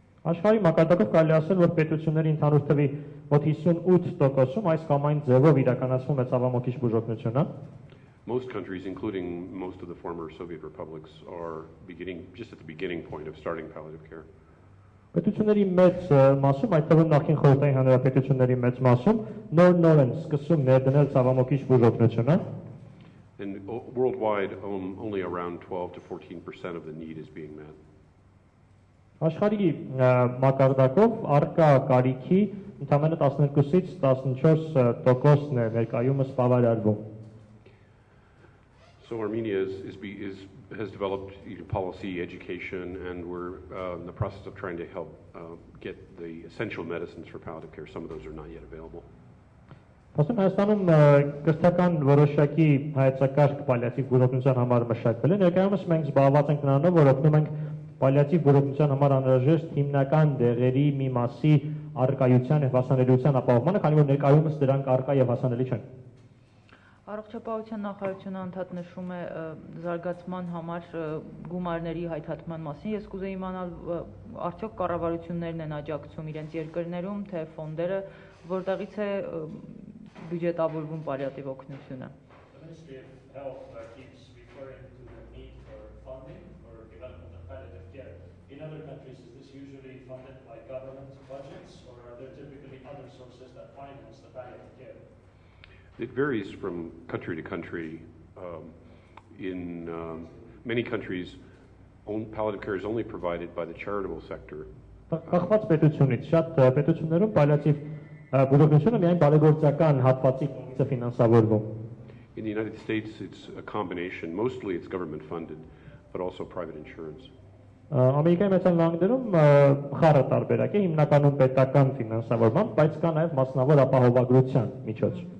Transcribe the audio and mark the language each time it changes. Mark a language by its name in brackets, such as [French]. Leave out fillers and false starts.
[Armenian] Աշխարհի մակարդակով կարելի ասել, որ պետությունների ընդհանուր թվի մոտ 58%-ում այս կամ այն ձևով իրականացվում է ցավամոքիչ բուժօգնությունը։ [English] Most countries, including most of the former Soviet republics, are just at the beginning point of starting palliative care. [Armenian] Պետությունների մեծ մասում, այդ թվում նախին խորհրդային հանրապետությունների մեծ մասում նոր են սկսում ներդնել ցավամոքիչ բուժօգնությունը։ [English] And worldwide, only around 12 to 14% of the need is being met. [Armenian] Աշխարհի մակարդակով արկա կարիքի ընդամենը 12-ից 14%-ն է ներկայումս բավարարվում։ [English] So Armenia has developed policy, education, and we're in the process of trying to help get the essential medicines for palliative care. Some of those are not yet available. [Armenian] Ասում Հայաստանում կրթական որոշակի հայեցակարգ պալիատիվ բուժօգնության համար մշակվել է։ Ներկայումս մենք զբաղված ենք նրանով, որ օգնում ենք պալիատիվ բուժօգնության համար անհրաժեշտ հիմնական դեղերի մի մասի առկայության եւ հասանելիության ապահովմանը, քանի որ ներկայումս դրանք առկա եւ հասանելի չեն։ Առողջապահության նախարարությունը անդադ նշում է զարգացման համար գումարների հայթաթման մասին։ Ես կուզեի իմանալ, արդյոք կառավարություններն են աջակցում իրենց երկրներում, թե ֆոնդերը, որտեղից է բյուջետավորվում պալիատիվ օգնությունը։ [English] The Ministry of Health keeps referring to the need for funding for development of palliative care. In other countries, is this usually funded by government budgets, or are there typically other sources that finance the palliative care? It varies from country to country. In many countries, palliative care is only provided by the charitable sector. [Armenian] Կախված պետությունից շատ պետություններում պալիատիվ բուժօգնությունը միայն բարեգործական հատվածի կողմից է ֆինանսավորվում։ [English] In the United States, it's a combination. Mostly it's government funded, but also private insurance. [Armenian] Ամերիկայի Միացյալ Նահանգներում խառը տարբերակ է, հիմնականում պետական ֆինանսավորման, բայց կա նաև մասնավոր ապահովագրության միջոց։